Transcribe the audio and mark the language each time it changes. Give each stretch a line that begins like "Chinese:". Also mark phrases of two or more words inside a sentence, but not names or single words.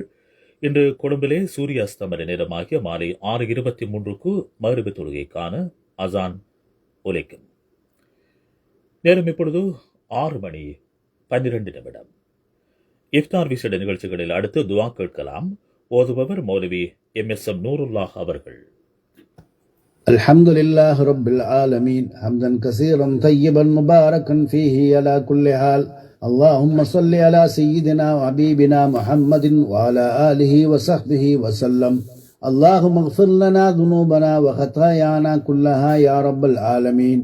Tamil: இன்று கொழும்பிலே சூரிய அஸ்தமன நேரமாகிய மாலை 6:23 மக்ரிப் தொழுகைக்கான அசான் ஒலிக்கும். நேரம் இப்பொழுது 6:12. இஃப்தார் விசேட நிகழ்ச்சிகளில் அடுத்து துஆ கேட்கலாம். ஓதுபவர் மௌலவி எம்எஸ்எம் நூருல்லாஹ் அவர்கள்.
Arabic: الحمد لله رب العالمين حمدا كثيرا طيبا مباركا فيه على كل حال. اللهم صل على سيدنا وحبيبنا محمد وعلى آله وصحبه وسلم. اللهم اغفر لنا ذنوبنا وخطايانا كلها يا رب العالمين.